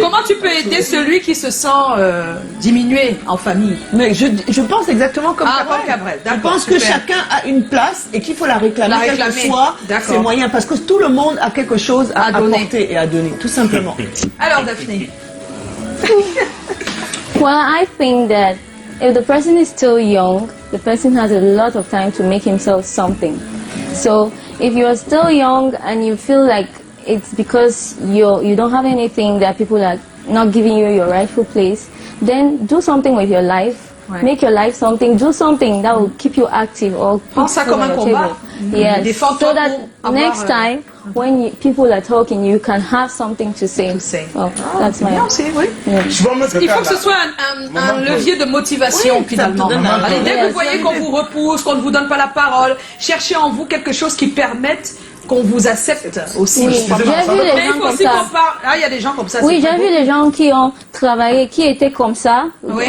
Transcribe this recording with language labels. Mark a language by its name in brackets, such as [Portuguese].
[French] Comment tu peux aider celui qui se sent diminué en famille? Mais je pense exactement comme Cabrel. Je pense que chacun a une place et qu'il faut la réclamer. Quel que soit ses moyens. Parce que tout le monde a quelque chose à apporter et à donner, tout simplement. Alors, Daphné. [English] Well, I think that if the person is still young, the person has a lot of time to make himself something. So if you are still young and you feel like it's because you don't have anything, that people are not giving you your rightful place, then do something with your life. Ouais. Make your life something, do something that will keep you active or put [French] ça comme un combat. [English] Yes, so that next time when people are talking, you can have something to say. Oh, that's my answer. Oui. [French] Il faut que ce soit un levier de motivation finalement. Allez, dès que vous voyez qu'on vous repousse, qu'on ne vous donne pas la parole, cherchez en vous quelque chose qui permette qu'on vous accepte aussi. Oui. J'ai vu les gens comme ça. Ah, il y a des gens comme ça. Oui, j'ai vu les gens qui ont travaillé, qui étaient comme ça. Oui.